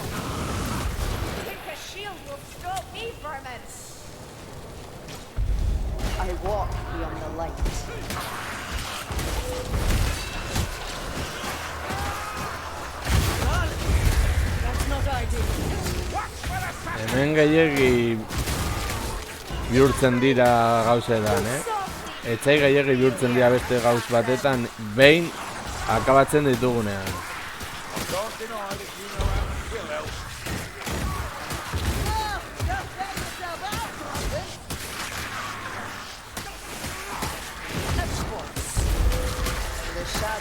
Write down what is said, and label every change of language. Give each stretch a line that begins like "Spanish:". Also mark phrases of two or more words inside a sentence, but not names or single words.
English: Think a shield will stop me, vermin? I walk beyond the light. That's not ideal.
Basque: Hemen gehiegi bihurtzen dira gauzetan, Etxai gehiegi bihurtzen dira beste gauz batetan, behin akabatzen ditugunean.
English: Don't deny that you know how to kill elves. Just let yourself out, Brandon.